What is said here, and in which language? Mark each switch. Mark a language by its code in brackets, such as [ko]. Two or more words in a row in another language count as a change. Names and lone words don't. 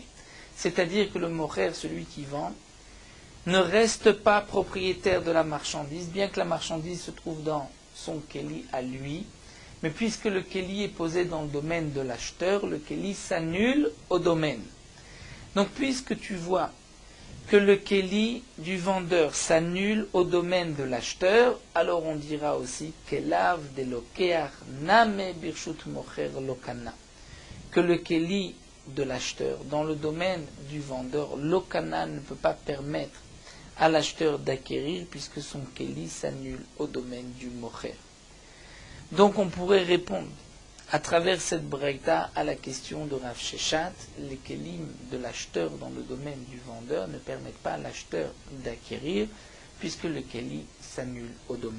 [fr] C'est-à-dire que le mocher, celui qui vend, ne reste pas propriétaire de la marchandise, bien que la marchandise se trouve dans son keli à lui, mais puisque le keli est posé dans le domaine de l'acheteur, le keli s'annule au domaine. Donc puisque tu vois que le keli du vendeur s'annule au domaine de l'acheteur, alors on dira aussi [he] כליו דלוקח נמי ברשות מוכר לא קנה, [fr] que le keli de l'acheteur dans le domaine du vendeur, lokana ne peut pas permettre à l'acheteur d'acquérir puisque son keli s'annule au domaine du mocher. Donc on pourrait répondre à travers cette breita à la question de Rav Sheshat, les kelim de l'acheteur dans le domaine du vendeur ne permettent pas à l'acheteur d'acquérir puisque le keli s'annule au domaine.